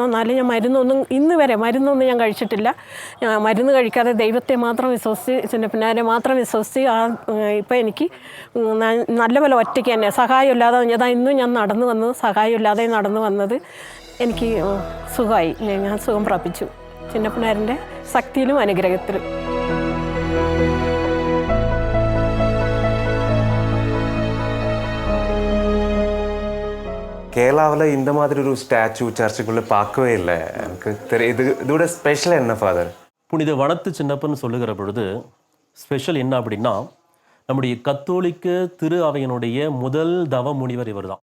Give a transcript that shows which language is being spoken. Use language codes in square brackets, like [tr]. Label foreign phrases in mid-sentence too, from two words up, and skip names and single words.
[ml] എന്നാലും ഞാൻ ഇന്ന് വരെ മരുന്നൊന്നും ഞാൻ കഴിച്ചിട്ടില്ല. മരുന്ന് കഴിക്കാതെ ദൈവത്തെ മാത്രം വിശ്വസിച്ച്, ചിന്നപ്പനാരെ മാത്രം വിശ്വസിച്ച് ഇപ്പം എനിക്ക് നല്ലപോലെ ഒറ്റയ്ക്ക് തന്നെ, സഹായമില്ലാതെ ഇന്നും ഞാൻ നടന്നു വന്നു. സഹായമില്ലാതെ നടന്നു വന്നത് എനിക്ക് സുഖമായി. ഞാൻ സുഖം പ്രാപിച്ചു ചിന്നപ്പനാരൻ്റെ ശക്തിയിലും അനുഗ്രഹത്തിലും. [ta] கேரளாவில் இந்த மாதிரி ஒரு ஸ்டாச்சு சர்ச்சுக்குள்ளே பார்க்கவே இல்லை. எனக்கு இதோட ஸ்பெஷல் என்ன ஃபாதர்? புனித வனத்து சின்னப்பன்னு சொல்லுகிற பொழுது ஸ்பெஷல் என்ன அப்படின்னா, நம்முடைய கத்தோலிக்க திரு அவையினுடைய முதல் தவ முனிவர் இவர் தான்.